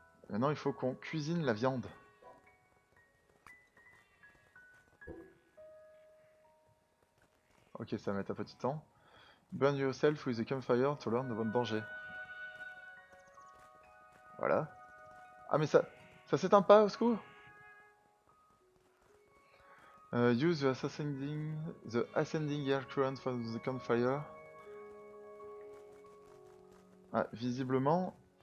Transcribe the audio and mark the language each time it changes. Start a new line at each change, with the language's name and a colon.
French: Maintenant, il faut qu'on cuisine la viande. Ok, ça va mettre un petit temps.
English: Burn yourself with a campfire to learn about danger.
French: Voilà. Ah, mais ça s'éteint pas, au secours?
English: Use the ascending air current for the campfire.
French: Ah, visiblement.